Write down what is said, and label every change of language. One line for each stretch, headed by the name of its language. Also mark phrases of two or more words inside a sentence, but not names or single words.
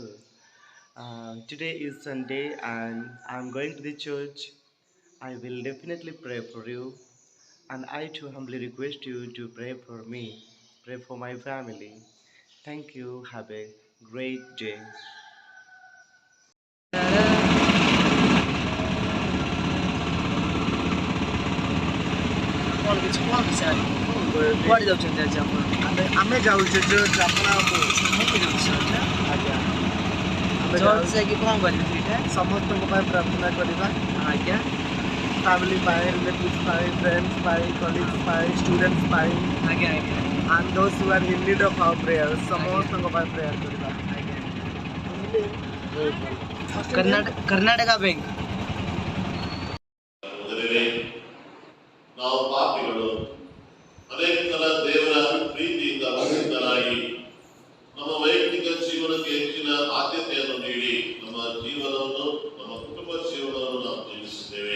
English: Today is Sunday and I'm going to the church. I will definitely pray for you, and I too humbly request you to pray for me, pray for my family. Thank you. Have a great day.
Odia: କଣ କିଛି କୁହନ୍ତୁ ସାର୍ କୁଆଡ଼େ ଯାଉଛନ୍ତି ଆଜି ଆପଣ ଆମେ ଯାଉଛେ ଚର୍ଚ୍ଚ ଆପଣ ନେଇକି ଯାଉଛି ସାର୍ ଆଜ୍ଞା ଆମେ ଚର୍ଚ୍ଚ ଯାଇକି କ'ଣ କରିବେ ସେଇଟା ସମସ୍ତଙ୍କ ପାଇଁ ପ୍ରାର୍ଥନା କରିବା ଆଜ୍ଞା family ପାଇଁ relatives ପାଇଁ friends ପାଇଁ colleagues ପାଇଁ students ପାଇଁ ଆଜ୍ଞା ଆଜ୍ଞା
English: and those who are in need of our prayers
Odia: ସମସ୍ତଙ୍କ ପାଇଁ prayer କରିବା ଆଜ୍ଞା ବହୁତ ଭଲ
Kannada: ಕರ್ನಾಟಕ ಬ್ಯಾಂಕ್ ಮೊದಲನೇ ನಾವು ಪಾಪಿಗಳು ಅನೇಕ ಸಲ ದೇವರ ಪ್ರೀತಿಯಿಂದ ವಂಚಿತರಾಗಿ ನಮ್ಮ ವೈಯಕ್ತಿಕ ಜೀವನಕ್ಕೆ ಹೆಚ್ಚಿನ ಆದ್ಯತೆಯನ್ನು ನೀಡಿ ನಮ್ಮ ಜೀವನವನ್ನು ನಮ್ಮ ಕುಟುಂಬ ಜೀವನವನ್ನು ನಾವು ಜೀವಿಸುತ್ತೇವೆ.